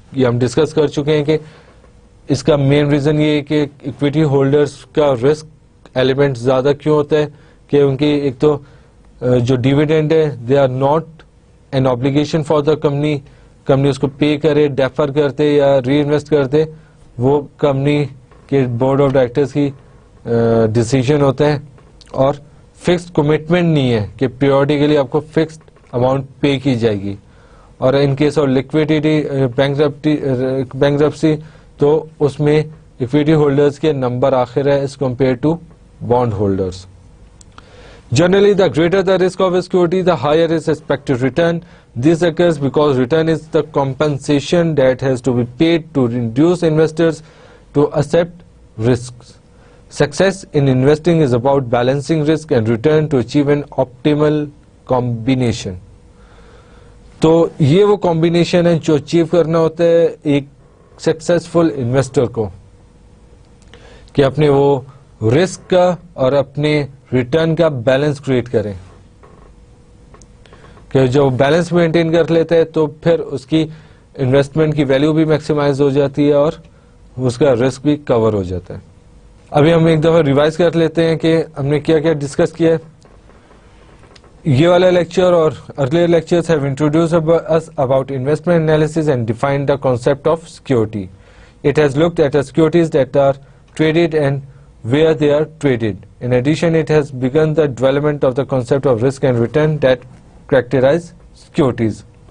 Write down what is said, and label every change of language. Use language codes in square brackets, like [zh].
[ur] یہ ہم ڈسکس کر چکے ہیں کہ اس کا مین ریزن یہ ہے کہ اکویٹی ہولڈرس کا رسک ایلیمنٹ زیادہ کیوں ہوتا ہے کہ ان کی ایک تو جو ڈیویڈینڈ ہے [en] they are not an obligation for the company [ur] اس کو پے کرے, ڈیفر کرتے یا ری انویسٹ کرتے, وہ کمپنی کے بورڈ آف ڈائریکٹرز کی ڈیسیجن ہوتے ہیں, اور فکسڈ کمٹمنٹ نہیں ہے کہ پیریوڈیکلی آپ کو فکسڈ اماؤنٹ پے کی جائے گی. اور in case of liquidity bankruptcy تو اس میں اکویٹی ہولڈرز کے نمبر آخر ہے as compare to bond holders. [en] Generally, the greater the risk of a security, the higher is expected return. This occurs because return is the compensation that has to be paid to induce investors to accept risks. Success in investing is about balancing risk and return to achieve an optimal combination. [ur] تو یہ وہ combination ہے جو achieve کرنا ہوتا ہے ایک successful investor کو, کہ اپنے وہ رسک کا اور اپنے ریٹرن کا بیلنس کریٹ کریں, کہ جو بیلنس مینٹین کر لیتے ہیں تو پھر اس کی انویسٹمنٹ کی ویلیو بھی میکسیمائز ہو جاتی ہے اور اس کا رسک بھی کور ہو جاتا ہے. ابھی ہم ایک دفعہ ریوائز کر لیتے ہیں کہ ہم نے کیا کیا ڈسکس کیا ہے. یہ والا لیکچر اور earlier lectures [en] have introduced us about investment analysis and defined the concept of security. It has looked at the securities that are traded and where they are traded. In addition, it has begun the development of the concept of risk and return that characterize securities.